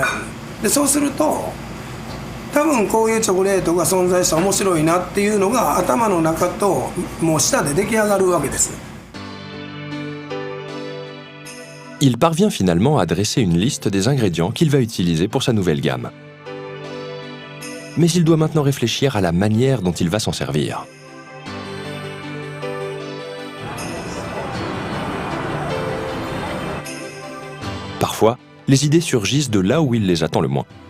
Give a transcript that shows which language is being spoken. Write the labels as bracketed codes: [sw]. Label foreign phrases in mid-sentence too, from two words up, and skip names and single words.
[ja] でそうすると、多分こういうチョコレートが存在したら面白いなっていうのが頭の中ともう舌で出来上がるわけです。 [fr] Il parvient finalement à dresser une liste des ingrédients qu'il va utiliser pour sa nouvelle gamme. Mais il doit maintenant réfléchir à la manière dont il va s'en servir. Parfois, les idées surgissent de là où il les attend le moins.